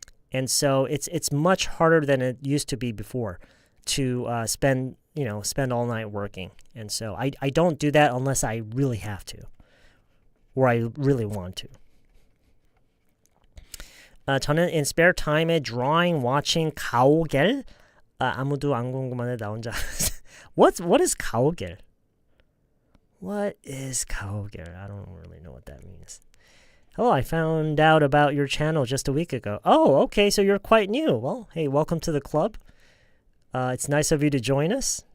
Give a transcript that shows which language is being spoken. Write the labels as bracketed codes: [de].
[en] And so it's much harder than it used to be before to spend all night working. And so I don't do that unless I really have to or I really want to. [ko] 저는 [en] in spare time에 drawing, watching, 가오갤. [ko] 아무도 안 궁금한데 나 혼자. [en] What is 가오갤? What is 가오갤? I don't really know what that means. Hello, I found out about your channel just a week ago. Oh, okay, so you're quite new. Well, hey, welcome to the club. It's nice of you to join us.